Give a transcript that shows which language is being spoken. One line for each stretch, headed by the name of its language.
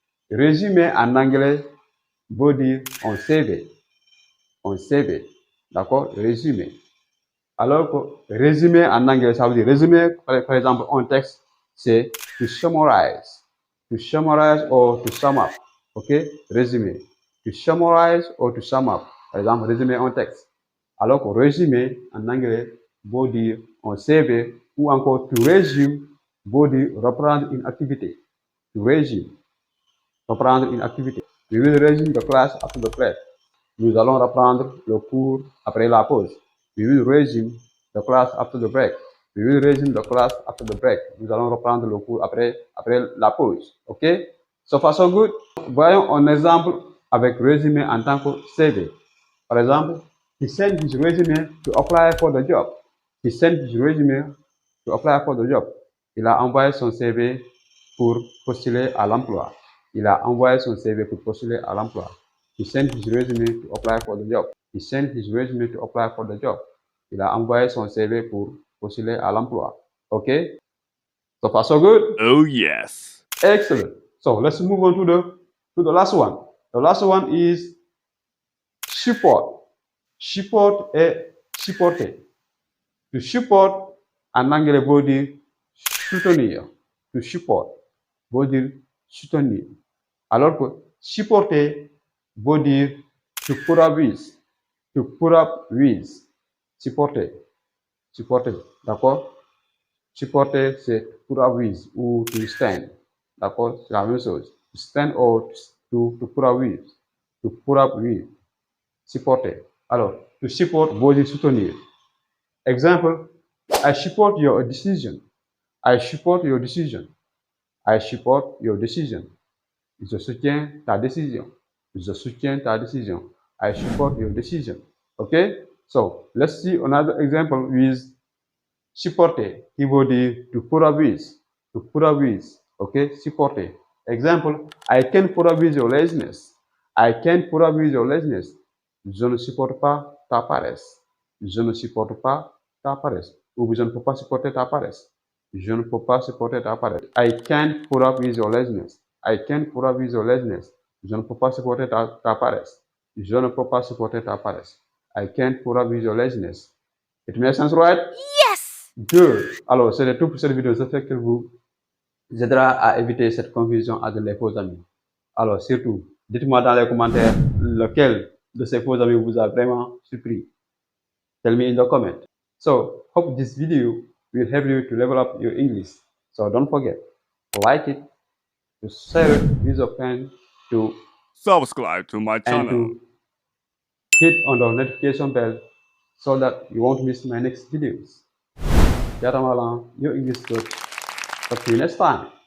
French: Résumé en anglais veut dire un CV. Un CV. D'accord? Résumé. Alors que résumé en anglais, ça veut dire résumé, par exemple, un texte, c'est to summarize.
English: To summarize or to sum up. OK? Résumé. To summarize or to sum up.
French: Par exemple, résumer un texte. Alors que résumé en anglais veut dire un CV ou encore to resume veut dire reprendre une activité. To resume. Reprendre une activité.
English: We will resume the class after the break.
French: Nous allons reprendre le cours après la pause.
English: We will resume the class after the break. We will resume the class after the break.
French: Nous allons reprendre le cours après la pause. OK?
English: So far so good.
French: Voyons un exemple avec résumé en tant que CV. Par exemple,
English: he sent his resume to apply for the job. He sent his resume to apply for the job.
French: Il a envoyé son CV pour postuler à l'emploi. Il a envoyé son CV pour postuler à l'emploi.
English: He sent his resume to apply for the job. He sent his resume to apply for the job.
French: Il a envoyé son CV pour postuler à l'emploi.
English: Okay? So far so good? Oh yes. Excellent. So let's move on to the last one. The last one is support. Support et supporter.
French: To support en anglais veut dire soutenir. To support veut dire soutenir. Alors que supporter veut dire to put up with.
English: To put up with. Supporter. Supporter. D'accord?
French: Supporter, c'est put up with ou to stand. D'accord? C'est la même chose.
English: To stand or to put up with. To put up with. Supporter. Alors, to support
French: veut dire soutenir.
English: Example, I support your decision. I support your decision. I support your decision.
French: Je soutiens ta décision. Je soutiens ta décision.
English: I support your decision. Okay? So, let's see another example with supporter.
French: Qui veut dire
English: to put up with. To put up with. Okay? Supporter. Example, I can't put up with your laziness. I can't put up with your laziness.
French: Je ne supporte pas ta paresse. Je ne supporte pas ta paresse. Ou je ne peux pas supporter ta paresse. Je ne peux pas supporter ta paresse.
English: I can't put up with your laziness. I can't put up with your laziness.
French: Je ne peux pas supporter ta paresse. Je ne peux pas supporter ta paresse.
English: I can't put up with your laziness. It makes sense, right? Yes. Good.
French: Alors, c'est tout pour cette vidéo. J'espère qu'elle vous aidera à éviter cette confusion avec les faux amis. Alors, surtout, dites-moi dans les commentaires lequel de ces faux amis vous a vraiment surpris.
English: Tell me in the comment. So, hope this video will help you to level up your English. So don't forget, like it, to share it with your friend, to Subscribe to my and channel. to hit on the notification bell so that you won't miss my next videos. Jatamalang, your English coach. Talk to you next time.